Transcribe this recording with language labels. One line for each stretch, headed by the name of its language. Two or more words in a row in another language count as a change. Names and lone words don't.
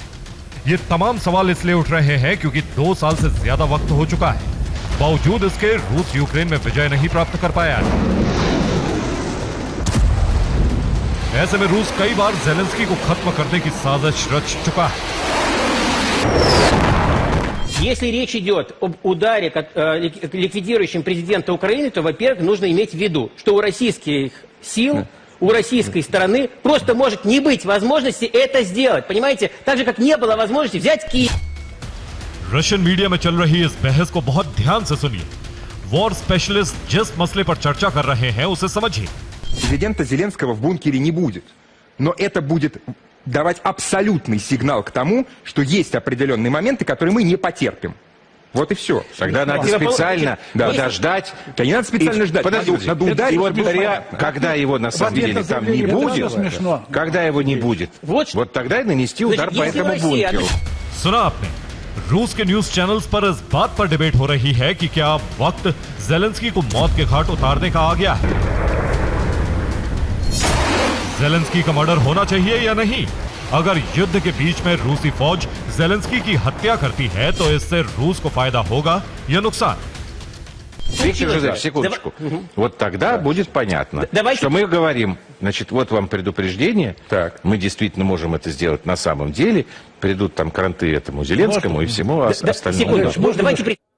Hindi: ये तमाम सवाल इसलिए उठ रहे हैं क्योंकि 2 साल से ज्यादा वक्त हो चुका है। बावजूद इसके रूस यूक्रेन में विजय नहीं प्राप्त कर पाया है। ऐसे में रूस कई बार ज़ेलेंस्की को खत्म करने की साजिश रच चुका है।
Russian: Если речь идет об ударе, ликвидирующем президента Украины, то, во-первых, нужно иметь в виду, что у российских сил, у российской стороны просто может не быть возможности это сделать. Понимаете? Так же, как не было возможности взять Киев.
Hindi: रशियन मीडिया में चल रही इस बहस को बहुत ध्यान से सुनिए।
English: war specialist
Hindi: जिस मसले पर चर्चा कर रहे हैं उसे समझिए।
Russian: Президента Зеленского в бункере не будет. Но это будет давать абсолютный сигнал к тому, что есть определенные моменты, которые мы не потерпим. Вот и все. Тогда надо специально подождать. Да не надо специально ждать. Подождите, Надо ударить. и вот непонятно. когда его на самом деле там не будет, когда его не будет, Вот вот тогда и нанести удар Значит, по если этому Россия бункеру.
Hindi: सुना आपने रूस के
English: news channels
Hindi: पर इस बात पर डिबेट हो रही है कि क्या वक्त जेलेंस्की को मौत के घाट उतारने का आ गया है। जेलेंस्की का मर्डर होना चाहिए या नहीं? अगर युद्ध के बीच में रूसी फौज जेलेंस्की की हत्या करती है तो इससे रूस को फायदा होगा या नुकसान?
Russian: Виктор Жозефович, секундочку. Вот тогда будет понятно, Давайте- что мы говорим, значит, вот вам предупреждение, Так. мы действительно можем это сделать на самом деле, придут там кранты этому Зеленскому и всему остальному. Секундочку, давайте